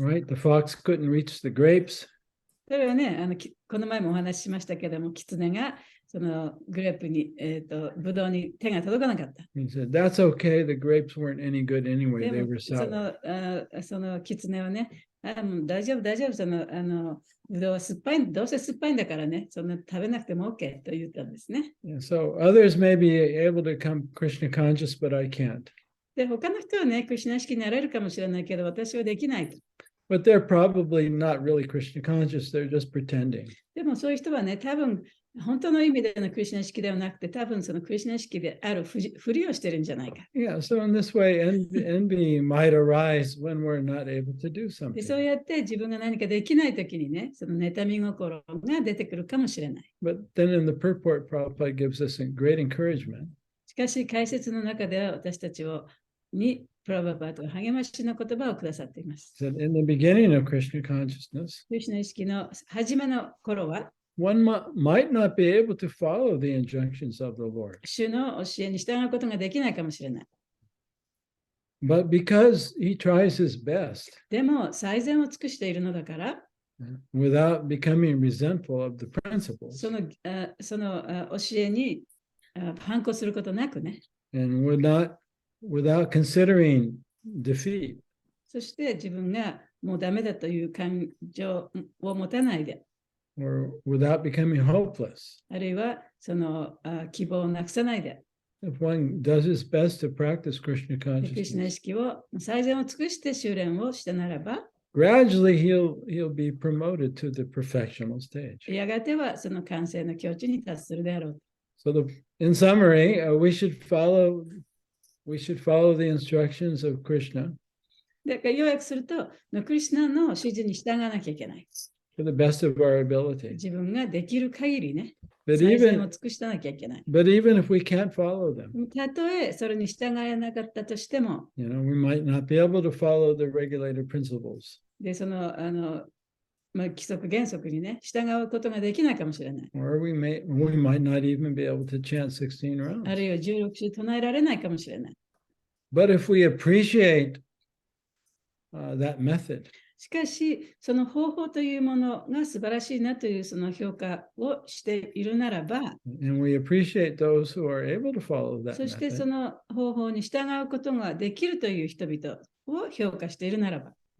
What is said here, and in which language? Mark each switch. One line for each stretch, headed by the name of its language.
English: Right? The fox couldn't reach the grapes.
Japanese: それはね、この前もお話ししましたけども、キツネがそのグレープに、ブドウに手が届かなかった。
English: He said, that's okay. The grapes weren't any good anyway. They were sour.
Japanese: そのキツネはね、大丈夫、そのブドウは酸っぱい、どうせ酸っぱいんだからね、そんな食べなくても OK と言ったんですね。
English: Yeah, so others may be able to become Krishna conscious, but I can't.
Japanese: で、他の人はね、クリシュナ意識になれるかもしれないけど、私はできないと。
English: But they're probably not really Krishna conscious. They're just pretending.
Japanese: でもそういう人はね、多分本当の意味でのクリシュナ意識ではなくて、多分そのクリシュナ意識であるふりをしてるんじゃないか。
English: Yeah, so in this way, envy might arise when we're not able to do
Japanese: で、
English: something.
Japanese: そうやって自分が何かできないときにね、その妬み心が出てくるかもしれない。
English: But then in the purport, Prabhupada gives us a great encouragement.
Japanese: しかし、解説の中では私たちにプラバパートが励ましの言葉をくださっています。
English: That in the beginning of Krishna consciousness,
Japanese: クリシュナ意識の初めの頃は、
English: one might not be able to follow the injunctions of the Lord.
Japanese: 主の教えに従うことができないかもしれない。
English: But because he tries his best
Japanese: でも、最善を尽くしているのだから、
English: without becoming resentful of the principles
Japanese: その教えに反抗することなくね、
English: and without considering defeat,
Japanese: そして自分がもうダメだという感情を持たないで、
English: or without becoming hopeless.
Japanese: あるいはその希望をなくさないで、
English: If one does his best to practice Krishna
Japanese: クリシュナ意
English: consciousness,
Japanese: 識を最善を尽くして修練をしたならば、
English: gradually he'll be promoted to the perfectional stage.
Japanese: やがてはその完成の境地に達するであろう。
English: So in summary, we should follow the instructions of Krishna
Japanese: で、要約すると、クリシュナの指示に従わなきゃいけない。
English: to the best of our ability.
Japanese: 自分ができる限りね、
English: But
Japanese: 最善を
English: even
Japanese: 尽くしたなきゃいけない。
English: if we can't follow them,
Japanese: たとえそれに従えなかったとしても、
English: we might not be able to follow the regulated principles,
Japanese: で、その、規則原則にね、従うことができないかもしれない。
English: or we might not even be able to chant 16
Japanese: あ
English: rounds.
Japanese: るいは16週唱えられないかもしれない。
English: But if we appreciate that method,
Japanese: しかし、その方法というものが素晴らしいなというその評価をしているならば、
English: and we appreciate those who are able to follow that
Japanese: そしてそ
English: method,
Japanese: の方法に従うことができるという人々を評価しているならば、